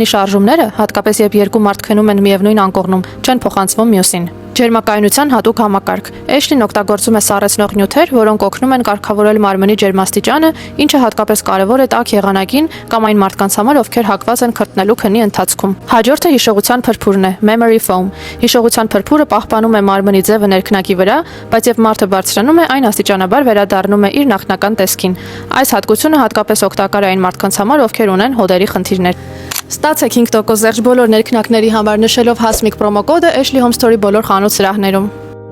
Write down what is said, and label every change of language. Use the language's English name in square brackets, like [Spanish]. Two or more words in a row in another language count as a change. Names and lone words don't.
[Armenian] շարժումները, հատկապես երբ երկու մարդ քնում են միևնույն անկողնում, չեն փոխանցվում մյուսին։ Ջերմակայունության հատուկ համակարգ։ Էշլին օգտագործում է սառեցնող նյութեր, որոնք օգնում են կարգավորել մարմնի ջերմաստիճանը, ինչը հատկապես կարևոր է տաք եղանակին կամ այն մարդկանց համար, ովքեր հակված են քրտնելու քնի ընթացքում։ Հաջորդը հիշողության փրփուրն է, [English] memory foam։ [Armenian] Հիշողության փրփուրը պահպանում է մարմնի ձևը ներքնակի վրա, բայց երբ մարդը բարձրանում է, այն աստիճանաբար վերադառնում է իր նախնական տեսքին։ Այս հատկությունը հատկապես օգտակար է այն մարդկանց համար, ովքեր ունեն հոդերի խնդիրներ։ Ստացեք 5% զերծ բոլոր ներքնակների համար նշելով հասմիկ պրոմոկոդը Ashley Home Store-ի բոլոր խանութ սրահներում։